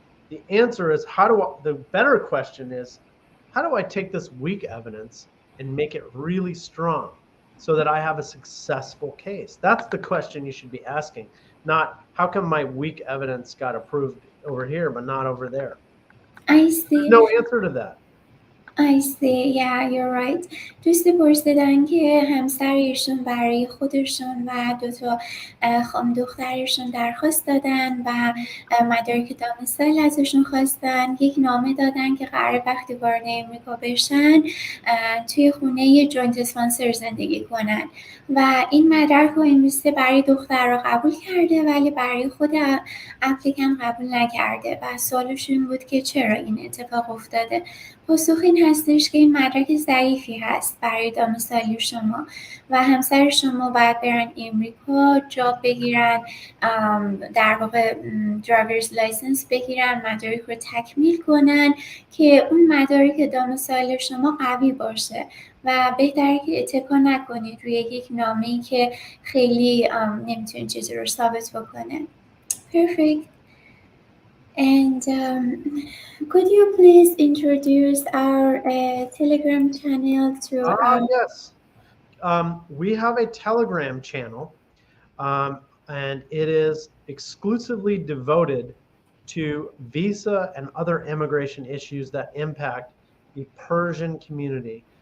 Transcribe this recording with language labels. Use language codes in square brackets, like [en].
[en] The answer is the better question is, how do I take this weak evidence and make it really strong so that I have a successful case? That's the question you should be asking, not how come my weak evidence got approved over here but not over there? I There's see. no answer to that. I see. Yeah, you're right. [fa] دوستی پرسیدن که همسرشون برای خودشون و دو تا دخترشون درخواست دادن و مدارک دامسایل ازشون خواستن. یک نامه دادن که قرار وقتی وارد امریکا بشن توی خونه جوینت اسپانسر زندگی کنن و این مدرک رو امریسه برای دختر رو قبول کرده ولی برای خود اپلیکن قبول نکرده و سوالشون این بود که چرا این اتفاق افتاده. پاسخ این هستش که این مدرک ضعیفی هست برای دامسایل شما و همسر شما باید برن امریکا جاب بگیرن، در واقع درایورز لایسنس بگیرن، مدارک رو تکمیل کنن که اون مدارک دامسایل شما قوی باشه و بهتره که اتکا نکنید روی یک نامه‌ای که خیلی نمیتونه چیزی رو ثابت بکنه. [en] Perfect. And could you please introduce our Telegram channel to our... Yes. We have a Telegram channel, and it is exclusively devoted to visa and other immigration issues that impact the Persian community.